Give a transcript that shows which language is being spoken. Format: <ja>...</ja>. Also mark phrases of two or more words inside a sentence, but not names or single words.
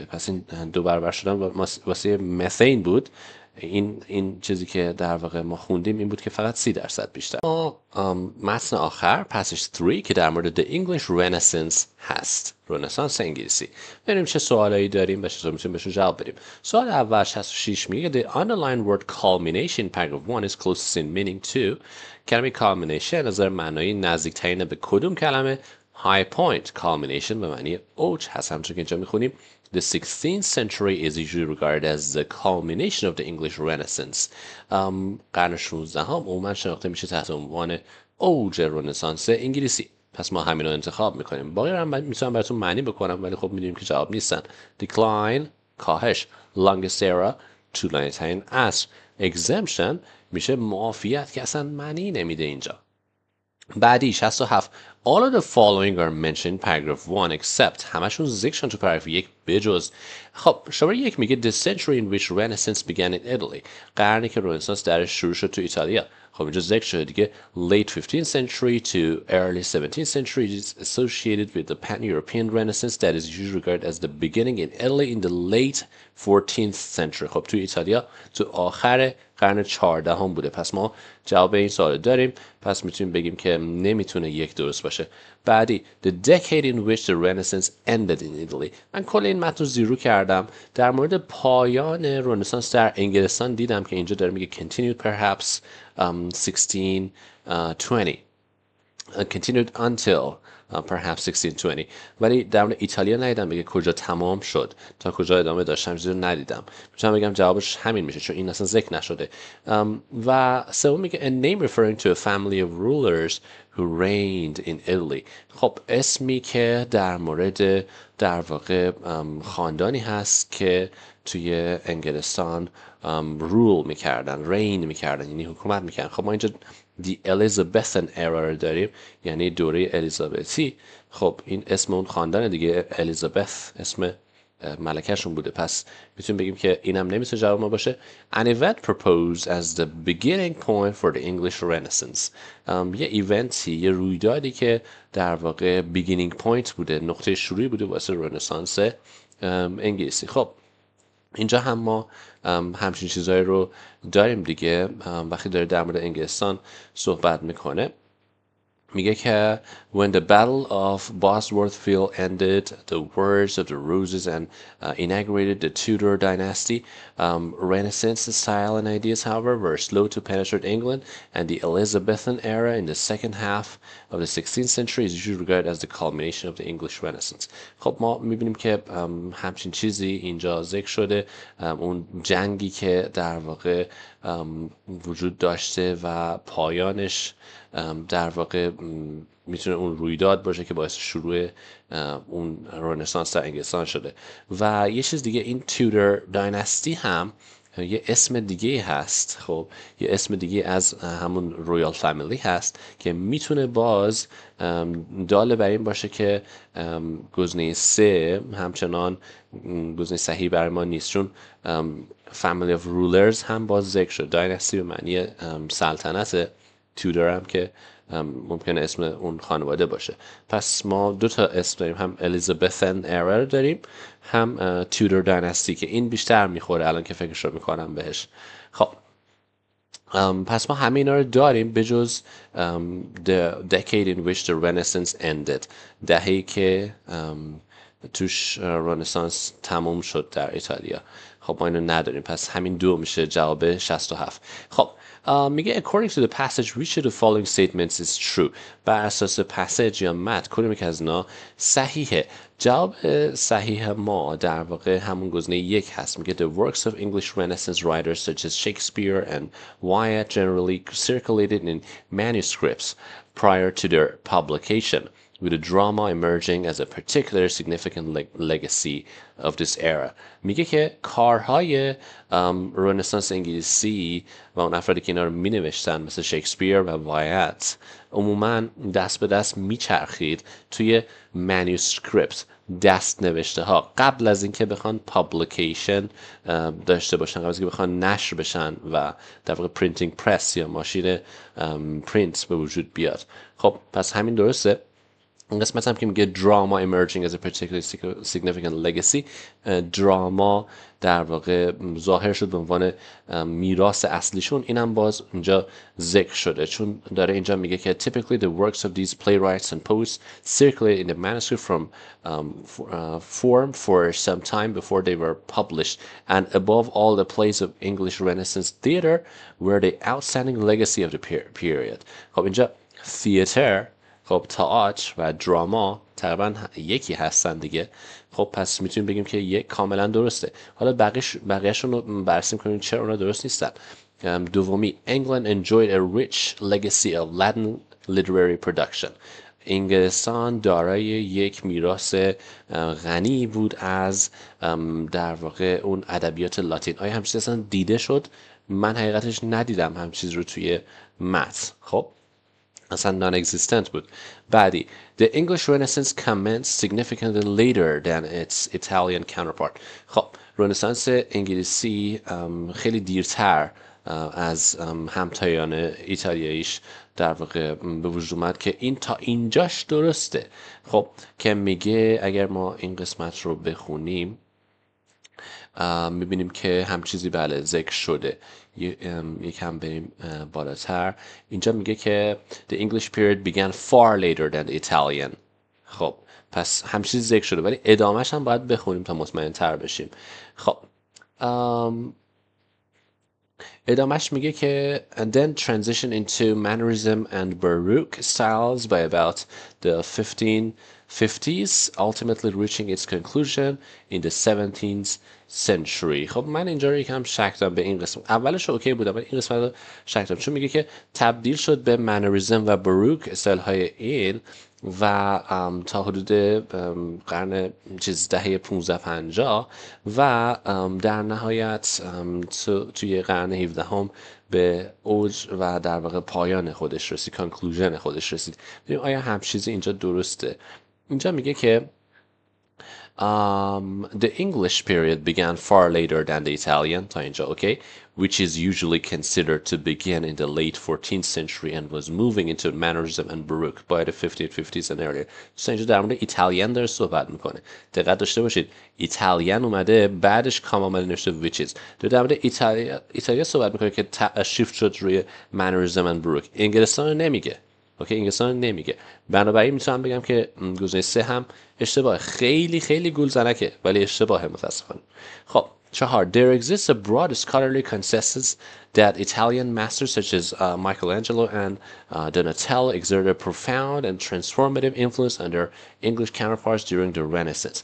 <fa>پس این 2 برابر شدن واسه متین بود. این چیزی که در واقع ما خوندیم این بود که فقط 30% بیشتر. متن آخر پسیج 3 که در مورد</fa> <en>The English Renaissance</en> <fa>هست، رنسانس انگلیسی. ببینیم چه سوالایی داریم و چطور میتونیم بهشون جواب بدیم. سوال اول 66 میگه</fa> <en>The underlined word culmination paragraph 1 is closest in meaning to.</en> <fa>کلمه culmination از نظر معنایی نزدیکترین به کدوم کلمه؟</fa> <en>high point. culmination</en> <fa>به معنی اوج هست. همونطور که اینجا میخونیم</fa> <en>The 16th century is usually regarded as the culmination of the English Renaissance.</en> <fa>قرن 16 هم عموما شناخته میشه تحت عنوان اوج رنسانس انگلیسی. پس ما همین رو انتخاب میکنیم. باقی رو هم میتونم براتون معنی بکنم ولی خب میدونیم که جواب نیستن. Decline کاهش.</fa> <en>Longest era</en> <fa>طولانی ترین عصر. Exemption میشه معافیت که اصلا معنی نمیده اینجا.</fa> <en>بعدی 67 All of the following are mentioned paragraph 1 except</en> <fa>همشون ذکر شدن تو پاراگراف 1 بجز. خب شماره 1 میگه</fa> <en>The century in which Renaissance began in Italy.</en> <fa>قرنی که رنسانس درش شروع شد تو ایتالیا. خب اینجا ذکر شده دیگه</fa> <en>late 15th century to early 17th century is associated with the pan-European Renaissance that is usually regarded as the beginning in Italy in the late 14th century.</en> <fa>خب تو ایتالیا تو آخر قرن 14 هم بوده. پس ما جواب این سوال داریم. پس میتونیم بگیم که نمیتونه یک درست باشه.</fa> <en>بعدی The decade in which the Renaissance ended in Italy.</en> <fa>من کل این متن رو زیرو کردم. در مورد پایان رنسانس در انگلستان دیدم که اینجا داره میگه</fa> <en>continued perhaps 1620 continued until perhaps 1620.</en> <fa>ولی در مورد ایتالیا ندیدم بگه کجا تمام شد تا کجا ادامه داشتم، چیزی رو ندیدم. میتونم بگم جوابش همین میشه چون این اصلا ذکر نشده. و سوم میگه</fa> <en>a name referring to a family of rulers who reigned in Italy.</en> <fa>خب اسمی که در مورد در واقع خاندانی هست که توی انگلستان رول میکردن، رین میکردن، یعنی حکومت میکردن. خب ما اینجا</fa> <en>The Elizabethan era</en> <fa>رو داریم، یعنی دوره الیزابتی. خب این اسم اون خاندان دیگه، الیزابت اسم ملکهشون بوده. پس میتونیم بگیم که اینم نمیتونه جواب ما باشه.</fa> <en>An event proposed as the beginning point for the English Renaissance.</en> <fa>یه ایونتی، یه رویدادی که در واقع</fa> <en>beginning point</en> <fa>بوده، نقطه شروعی بوده واسه رنسانس انگلیسی. خب اینجا هم ما همچین چیزهایی رو داریم دیگه. وقتی داره در مورد انگلستان صحبت میکنه میگه که</fa> <en>when the battle of Bosworthfield ended the wars of the Roses and inaugurated the Tudor dynasty, Renaissance style and ideas however were slow to penetrate England, and the Elizabethan era in the second half of the 16th century is usually regarded as the culmination of the English Renaissance.</en> <fa>خب ما میبینیم که همچین چیزی اینجا ذکر شده. اون جنگی که در واقع وجود داشته و پایانش در واقع میتونه اون رویداد باشه که باعث شروع اون رنسانس در انگلستان شده. و یه چیز دیگه، این تیودر دایناستی هم یه اسم دیگه هست. خب یه اسم دیگه از همون رویال فامیلی هست که میتونه باز داله بر این باشه که گزینه 3 همچنان گزینه صحیح برای ما نیست، چون فامیلی</fa> <en>of rulers</en> <fa>هم باز ذکر شد. دایناستی به معنی سلطنت، تیودر هم که ممکنه اسم اون خانواده باشه. پس ما دو تا اسم داریم، هم الیزابتن ارا داریم، هم تیودر دایناستی که این بیشتر میخوره الان که فکرش رو میکنم بهش. خب پس ما همه اینا رو داریم به جز</fa> <en>the decade in which the Renaissance ended،</en> <fa>دهه‌ای که توش رنسانس تموم شد در ایتالیا. خب ما اینو نداریم، پس همین دو میشه جواب 67. خب میگه</fa> <en>according to the passage which of the following statements is true.</en> <fa>بر اساس پسیج یا متن کدوم یک از اینا صحیحه؟ جواب صحیح ما در واقع همون گزینه 1 هست.</fa> <en>میگه the works of English Renaissance writers such as Shakespeare and Wyatt generally circulated in manuscripts prior to their publication. with the drama emerging as a particularly significant legacy of this era.</en> <fa>میگه که کارهای رنسانس انگلیسی و اون افرادی که اینا رو می نوشتن مثل شکسپیر و وایت عموما دست به دست میچرخید توی manuscript، دست نوشته ها، قبل از اینکه بخوان پابلیکیشن داشته باشن، قبل از اینکه بخوان نشر بشن و در واقع پرینتینگ پرس یا ماشین پرینت به وجود بیاد. خب پس همین درسته. این قسمت هم که میگه</fa> <en>drama emerging as a particularly significant legacy،</en> <fa>دراما در واقع ظاهر شد به عنوان میراث اصلیشون، اینم باز اینجا ذکر شده، چون داره اینجا میگه که</fa> <en>typically the works of these playwrights and poets circulated in the manuscript from form for some time before they were published, and above all the plays of English Renaissance theater were the outstanding legacy of the period.</en> <fa>خب اینجا theater، خب تئاتر و دراما تقریبا یکی هستن دیگه. خب پس میتونیم بگیم که یک کاملا درسته. حالا بقیه‌شون رو بررسی کنیم چرا اونا درست نیستن. دومی،</fa> <en>England enjoyed a rich legacy of Latin literary production.</en> <fa>انگلستان دارای یک میراث غنی بود از در واقع اون ادبیات لاتین. آیا همچین اصلا دیده شد؟ من حقیقتش ندیدم همچین چیز رو توی متن. خب اصلا non-existent بود. بعدی،</fa> <en>The English Renaissance commenced significantly later than its Italian counterpart.</en> <fa>خب رنسانس انگلیسی خیلی دیرتر از همتایان ایتالیاییش در واقع به وجود اومد که این تا اینجاش درسته. خب که میگه اگر ما این قسمت رو بخونیم میبینیم که هم چیزی بله ذکر شده. یکم بریم بالاتر، اینجا میگه که</fa> <en>The English period began far later than the Italian.</en> <fa>خب پس هم چیزی ذکر شده، ولی ادامهش هم باید بخونیم تا مطمئن تر بشیم. خب ادامهش میگه که</fa> <en>and then transition into mannerism and Baroque styles by about the 1550s, ultimately reaching its conclusion in the 17th century.</en> <fa>خب من اینجا رو یکم شک دارم به این قسمت. اولش اوکی بودم ولی این قسمت رو شک دارم، چون میگه که تبدیل شد به منریزم و بروک استایل های این و تا حدود قرن دهه 1550 و در نهایت توی قرن 17 هم به اوج و در واقع پایان خودش رسید، کانکلوژن خودش رسید. ببینیم آیا هم چیزی اینجا درسته. اینجا میگه که</fa> <en>the English period began far later than the Italian,</en> <fa>تا اینجا</fa> <en>okay, which is usually considered to begin in the late 14th century and was moving into mannerism and Baroque by the 1550s and earlier.</en> <fa>so اینجا در مورد ایتالیان داره صحبت میکنه. دقت داشته باشید ایتالیان اومده بعدش کام آمده نوشته</fa> <en>which is.</en> <fa>در مورد ایتالیا صحبت میکنه که شیفت شد روی</fa> <en>mannerism and Baroque.</en> <fa>انگلستان رو نمیگه. اوکی انگلستان نمیگه. بنابراین میتونم بگم که گزینه 3 هم اشتباه، خیلی خیلی گولزنکه ولی اشتباهه متاسفانه.</fa> <en>خب 4 there exists a broad scholarly consensus that Italian masters such as Michelangelo and Donatello exerted a profound and transformative influence on their English counterparts during the Renaissance.</en>